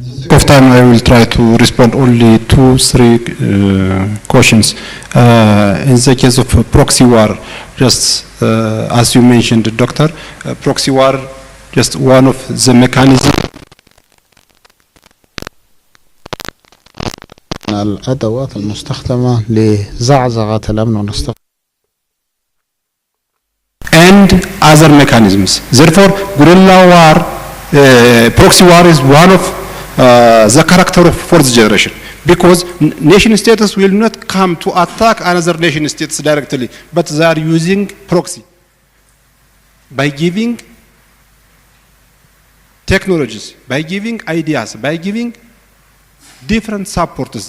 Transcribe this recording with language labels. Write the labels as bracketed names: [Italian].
[English] Of time, I will try to respond only 2-3 questions. In the case of proxy war, just as you mentioned, Doctor, proxy war, just one of the mechanisms. [Arabic] الأدوات المستخدمة لزعزعة الأمن والاستقرار. [English] And other mechanisms. Therefore, guerrilla war, proxy war is one of the character of fourth generation, because nation states will not come to attack another nation states directly, but they are using proxy by giving technologies, by giving ideas, by giving different supporters.